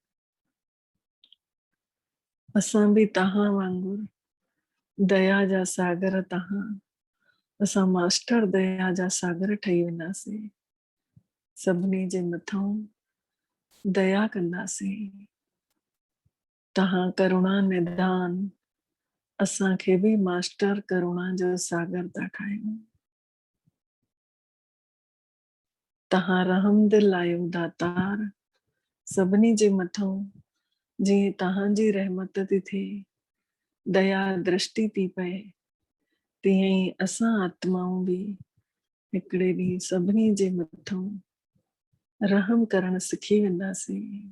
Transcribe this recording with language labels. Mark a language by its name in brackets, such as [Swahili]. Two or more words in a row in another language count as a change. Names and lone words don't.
[Sindhi] असां बि तव्हां वांगुरु दया जा सागर तव्हां, असां मास्टर दया जा सागर ठही वेंदासीं। सभिनी जे मथां दया कंदासीं। तव्हां करुणा निधान असांखे बि मास्टर करुणा जो सागर था ठाहियूं। तव्हां रहमदिल आहियो दातार सभिनी जे मथां। जीअं तव्हांजी रहमत थी थिए, दया दृष्टि थी पए, तीअं ई असां आत्माऊं बि हिकिड़े ॾींहुं सभिनी जे मथां रहम करणु सिखी वेंदासीं।